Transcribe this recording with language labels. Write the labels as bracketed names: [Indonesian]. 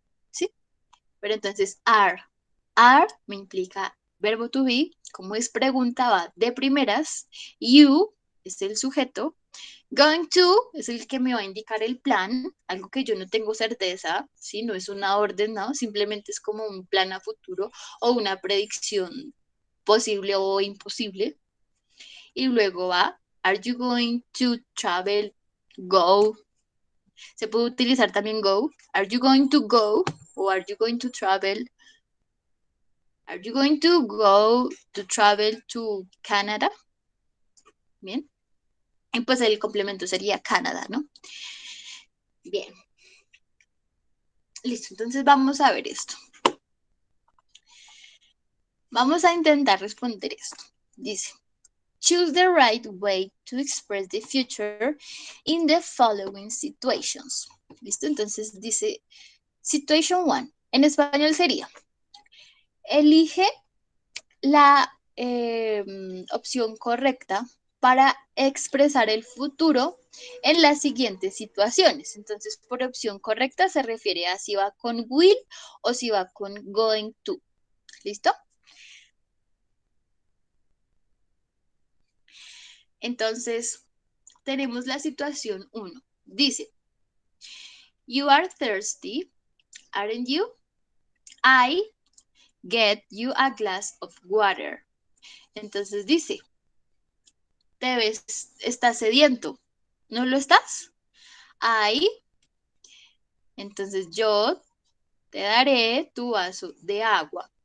[Spanish] ¿Sí? Pero entonces, are. Are me implica verbo to be, como es pregunta, va de primeras. You es el sujeto. Going to es el que me va a indicar el plan, algo que yo no tengo certeza, ¿sí? No es una orden, ¿no? Simplemente es como un plan a futuro o una predicción posible o imposible. Y luego va, [English] are you going to travel? Go. [Spanish] Se puede utilizar también go. [English] Are you going to go? O are you going to travel? Are you going to go to travel to Canada? [Spanish] Bien. Y pues el complemento sería Canadá, ¿no? Bien. Listo, entonces vamos a ver esto. Vamos a intentar responder esto. [English] Dice, choose the right way to express the future in the following situations. [Spanish] ¿Listo? Entonces dice, situation 1. En español sería, elige la opción correcta para expresar el futuro en las siguientes situaciones. Entonces, por opción correcta se refiere a si va con will o si va con going to. ¿Listo? Entonces, tenemos la situación 1. [English] Dice, you are thirsty, aren't you? I get you a glass of water. [Spanish] Entonces dice, te ves, estás sediento, ¿no lo estás? I, entonces yo te daré tu vaso de agua.